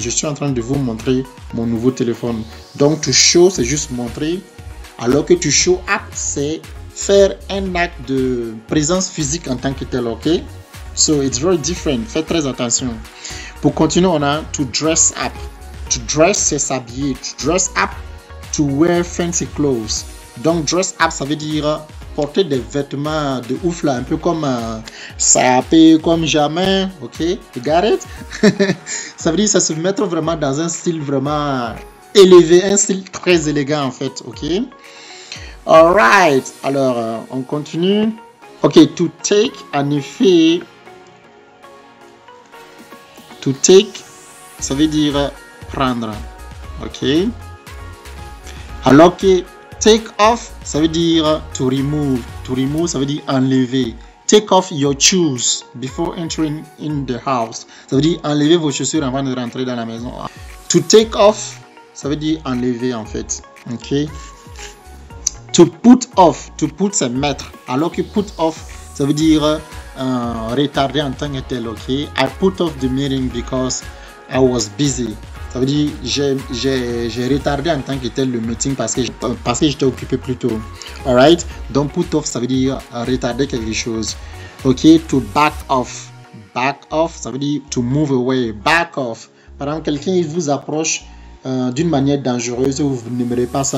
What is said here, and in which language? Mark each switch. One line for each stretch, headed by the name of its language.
French: Je suis en train de vous montrer mon nouveau téléphone. Donc, to show, c'est juste montrer. Alors que to show up, c'est faire un acte de présence physique en tant que tel.
English: Ok? So, it's very different.
French: Faites très attention. Pour continuer, on a to dress up. To dress, c'est s'habiller.
English: To dress up, to wear fancy clothes.
French: Donc, dress up, ça veut dire porter des vêtements de ouf là, un peu comme sapé comme jamais, ok,
English: you got it?
French: Ça veut dire ça se mettre vraiment dans un style vraiment élevé, un style très élégant en fait, ok. Alright, alors on continue. Ok, to take, en effet, to take, ça veut dire prendre, ok. Alors que take off, ça veut dire
English: to remove.
French: To remove, ça veut dire enlever.
English: Take off your shoes before entering in the house.
French: Ça veut dire enlever vos chaussures avant de rentrer dans la maison. To take off, ça veut dire enlever en fait. Ok. To put off. To put, c'est mettre. Alors que put off, ça veut dire retarder en tant que tel. Ok.
English: I put off the meeting because I was busy.
French: Ça veut dire j'ai retardé en tant que tel le meeting parce que j'étais occupé plus tôt. Alright? Donc put off, ça veut dire retarder quelque chose.
English: Ok? To back off. Back off,
French: ça veut dire
English: to move away. Back off.
French: Par exemple, quelqu'un vous approche d'une manière dangereuse, vous n'aimerez pas ça.